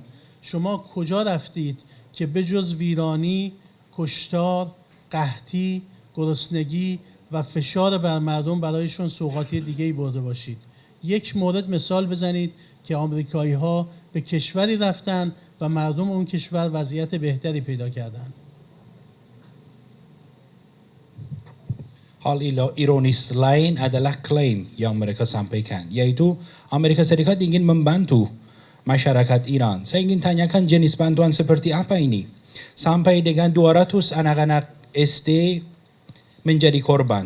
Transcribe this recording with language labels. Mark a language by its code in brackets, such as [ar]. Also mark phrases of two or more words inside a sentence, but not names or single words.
[fa] شما کجا رفتید که به جز ویرانی، کشتار، قحطی، گرسنگی و فشار بر مردم برایشون سوغاتی دیگه‌ای برده باشید؟ یک مورد مثال بزنید که آمریکایی ها به کشوری رفتن و مردم اون کشور وضعیت بهتری پیدا کردن. [id] Hal ironis lain adalah klaim yang mereka sampaikan, yaitu Amerika Serikat ingin membantu masyarakat Iran. Saya ingin tanyakan jenis bantuan seperti apa ini? Sampai dengan 200 anak-anak SD menjadi korban.